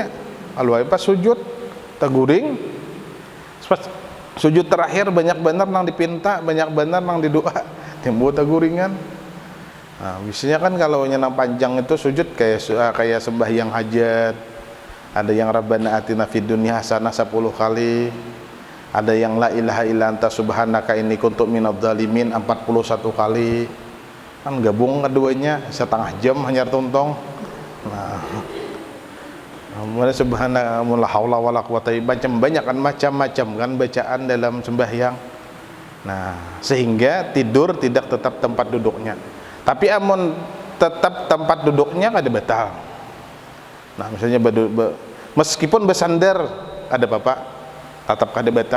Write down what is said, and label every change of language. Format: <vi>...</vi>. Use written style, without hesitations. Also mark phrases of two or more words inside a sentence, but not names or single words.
<bjn>Kalau pas sujud taguring, pas sujud terakhir banyak benar nang dipinta, banyak benar nang didoa, timbul taguringan. Nah, biasanya kan kalau nyenang panjang itu sujud kayak sembahyang hajat.</bjn> <id>Ada yang</id> <ar>ربنا آتنا في الدنيا حسنة 10 kali.</ar> <id>Ada yang</id> <ar>لا إله إلا أنت سبحانك إني كنت من الظالمين 41 kali.</ar> <bjn>Kan gabung keduanya setengah jam hanya tuntong. Nah, kemudian</bjn> <ar>سبحانك لا حول ولا قوة</ar> <bjn>banyak kan macam-macam kan bacaan dalam sembahyang.</bjn> <id>Nah, sehingga tidur tidak tetap tempat duduknya.</id> <bjn>Tapi amun tetap tempat duduknya kada batal. Nah, misalnya meskipun bersandar ada bapak tetap kada batal.</bjn>